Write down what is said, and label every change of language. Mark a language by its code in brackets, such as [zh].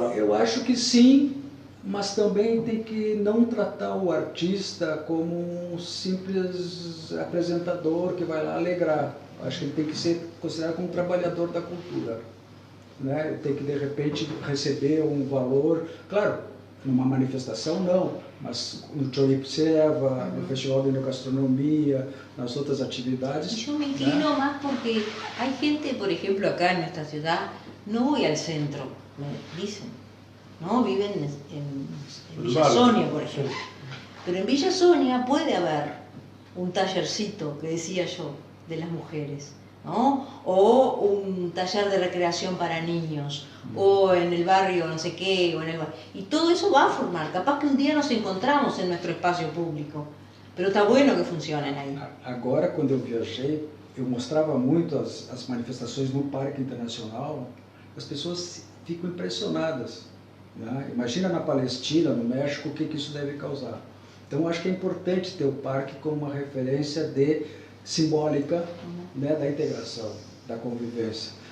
[pt] Eu acho que sim, mas também tem que não tratar o artista como um simples apresentador que vai lá alegrar. Acho que ele tem que ser considerado como um trabalhador da cultura, né? Tem que, de repente, receber um valor, claro, numa manifestação não, mas no Choripseva, no Festival de Enogastronomia, nas outras atividades. [es] Yo me inclino más porque hay gente, por ejemplo, acá en nuestra ciudad, no voy al centro, me dicen, ¿no? Viven en Villa Sonia, por ejemplo. Pero en Villa Sonia puede haber un tallercito, que decía yo, de las mujeres, ¿no? O un taller de recreación para niños, o en el barrio no sé qué, y todo eso va a formar. Capaz que un día nos encontramos en nuestro espacio público, pero está bueno que funcionen ahí. [pt] Agora, quando eu viajei, eu mostrava muito as manifestações no Parque Internacional, as pessoas ficam impressionadas, né? Imagina na Palestina, no México, o que isso deve causar. Então, acho que é importante ter o parque como uma referência simbólica, né, da integração, da convivência.